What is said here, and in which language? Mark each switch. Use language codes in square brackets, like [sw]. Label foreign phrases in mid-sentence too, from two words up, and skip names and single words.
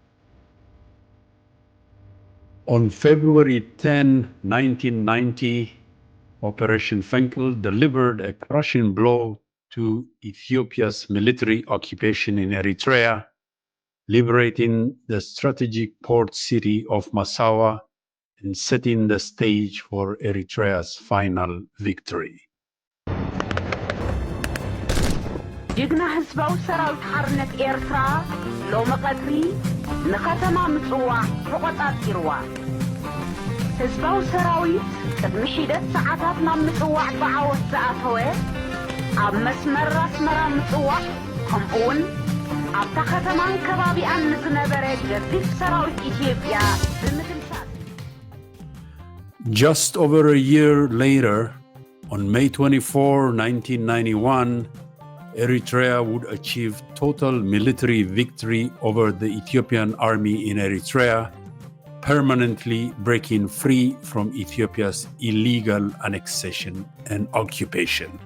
[en] On February 10, 1990, Operation Fenkil delivered a crushing blow to Ethiopia's military occupation in Eritrea, liberating the strategic port city of Massawa and setting the stage for Eritrea's final victory. [ti] ጅግና ህዝባዊ ሰራዊት ሓርነት ኤርትራ ሎሚ ቀትሪ ንከተማ ምጽዋዕ ተቆጻጺርዋ ህዝባዊ ሰራዊት ቅድሚ ሒደት ሰዓታት ናብ ምጽዋዕ ብዓወት ዝኣተወ ኣብ መስመር ኣስመራ ምጽዋዕ ከምኡውን ኣብታ ከተማን ከባቢኣን ንዝነበረ ገዚፍ ሰራዊት ኢትዮጵያ ብምትምሳል [en] Just over a year later, on May 24, 1991, Eritrea would achieve total military victory over the Ethiopian army in Eritrea, permanently breaking free from Ethiopia's illegal annexation and occupation.